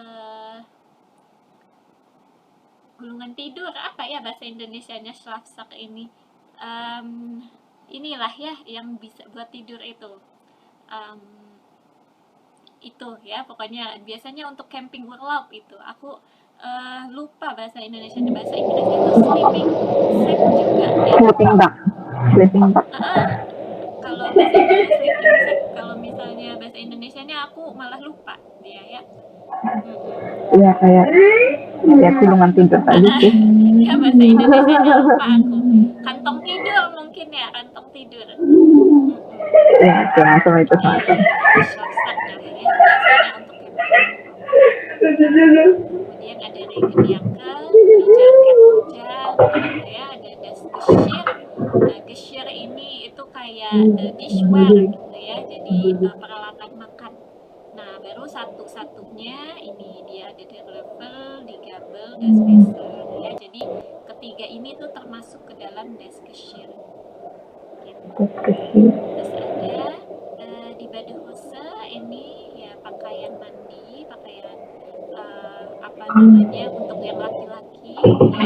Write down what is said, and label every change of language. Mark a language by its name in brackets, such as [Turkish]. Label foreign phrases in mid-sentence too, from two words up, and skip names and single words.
[Indonesian] gulungan tidur, apa ya bahasa Indonesianya Schlafsack ini, inilah ya yang bisa buat tidur itu ya, pokoknya biasanya untuk camping urlaub itu aku lupa bahasa Indonesia, bahasa Inggris itu [English] sleeping sack [Indonesian] juga ya. [English] Sleeping bag. Sleeping bag. [Indonesian] Kalau bahasa Inggris [English] sleeping sack, [Indonesian] kalau misalnya bahasa Indonesianya aku malah lupa dia ya. Iya, kayak gulungan tidur tadi sih. Ya bahasa Indonesianya lupa aku. Kantong tidur mungkin ya, kantong tidur. Ya, semacam itu. Schlafsack ya, biasanya untuk kemudian ada regenjacke, jaket hujan gitu ya, ada [German] das Geschirr. [Indonesian] Geschirr ini itu kayak dishware gitu ya, jadi peralatan makan. Nah, baru satu-satunya ini dia ada di level, di gabel, [German] das Messer [Indonesian] ya. Jadi ketiga ini tuh termasuk ke dalam [German] das Geschirr. [Indonesian] Gitu. Terus ada di Badehose ini ya pakaian mandi, pakaian apa namanya untuk yang laki-laki ya.